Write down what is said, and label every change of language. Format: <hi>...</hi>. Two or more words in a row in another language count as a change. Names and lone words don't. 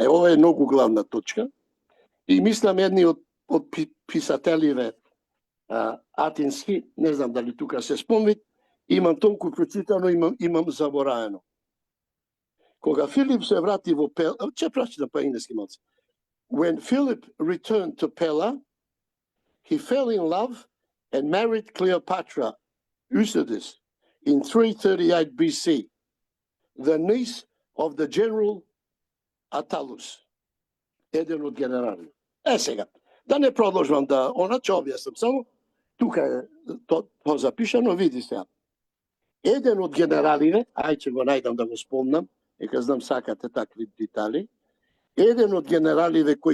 <mk>Ова е многу главна точка. И мислам едни од писателиве атински, не знам дали тука се спомнат, Имам толку прочитано, имам забораено. Кога Филип се врати во Пела, ќе прочитам по енглески малце.</mk> <en>When Philip returned to Pella, he fell in love and married Cleopatra Eusebius in 338 BC, the niece of the general Attalus,</en> <mk>еден од генерали. Сега, да не продолжувам да ќе објаснам, само тука е то запишано, види се. Еден од генералите, ќе го најдам да го спомнам, дека знам сакате такви детали, еден од генералите</mk>